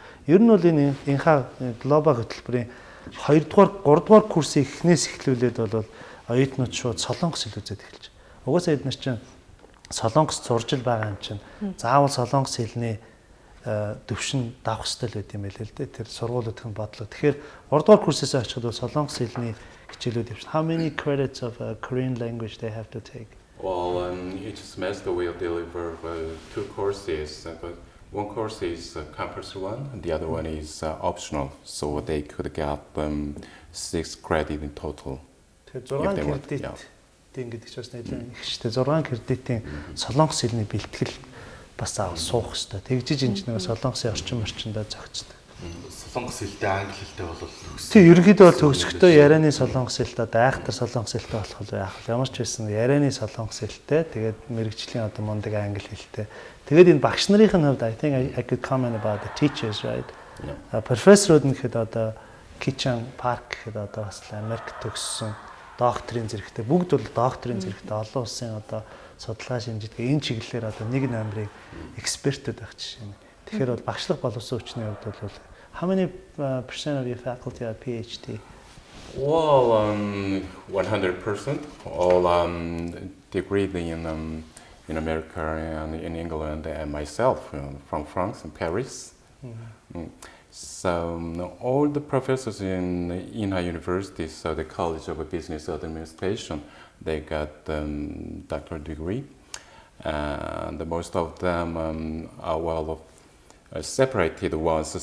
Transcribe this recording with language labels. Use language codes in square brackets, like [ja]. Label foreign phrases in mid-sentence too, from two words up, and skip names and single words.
[mn] Ер нь бол энэ инха глобал хөтөлбөрийн 2 дугаар 3 дугаар курсын эхнээс эхлүүлээд бол оюутнууд шууд Солонгос хэл үзээд эхэлж. Угаасаа эдгээр чинь Солонгос сурж байгаа юм чинь заавал солонгос хэлний төвшин давах хэрэгтэй л байт юм байл л дээ. Тэр сургуулиудын бодлого. Тэгэхээр 3 дугаар курсээс очиход бол солонгос хэлний хичээлүүд явж. [en] How many credits of Korean language they have to take? Well, each semester will deliver 2 courses. But one course is compulsory one, and the other one is optional. So they could get 6 credit in total. [mn] Тэгэхээр 6 кредит гэдэг чинь бас нэлээд их шүү дээ. 6 кредитийн солонгос хэлний бэлтгэл бас заавал суух хэрэгтэй. Тэгжиж энэ нэг солонгосын орчиндөө зохицдог. Солонгос хэлтэй англи хэлтэй бол тийм ерөнхийдөө бол төгсөхдөө ярианы солонгос хэлтэй одоо айхтар солонгос хэлтэй болох бол яах вэ? Ямар ч байсан ярианы солонгос хэлтэй тэгээд мэрэгжлийн одоо мундаг англи хэлтэй. Тэгээд энэ багш нарын хувьд [en] I think I could comment about the teachers, right? [mn] Профессорууд нэхэд одоо Kitchen Park гэхэд одоо бас Америк төгссөн докторийн зэрэгтэй бүгд бол докторийн зэрэгтэй олон улсын одоо судалгаа шинжлэх энэ чиглэлээр одоо нэг номерыг экспертүүд байх жишээ нь. Тэгэхээр бол багшлах боловсон хүчний хувьд бол [en] how many percent of your faculty are PhD? Well, 100%. All degree in America and in England, and myself from France and Paris. So all the professors in Inha University, so the College of Business Administration, they got doctoral degree, and most of them are separated ones.